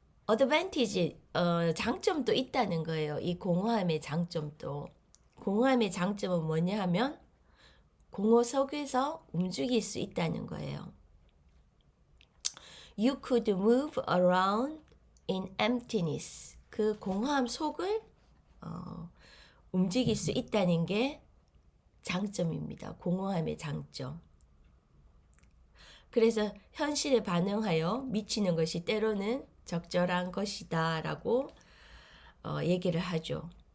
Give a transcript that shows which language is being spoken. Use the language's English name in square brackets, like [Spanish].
[Korean] advantage 장점도 있다는 거예요. 이 공허함의 장점도. 공허함의 장점은 뭐냐 하면 공허 속에서 움직일 수 있다는 거예요. [English] You could move around in emptiness. [Korean] 그 공허함 속을 움직일 수 있다는 게 장점입니다. 공허함의 장점. 그래서 현실에 반응하여 미치는 것이 때로는 적절한 것이다 라고 얘기를 하죠.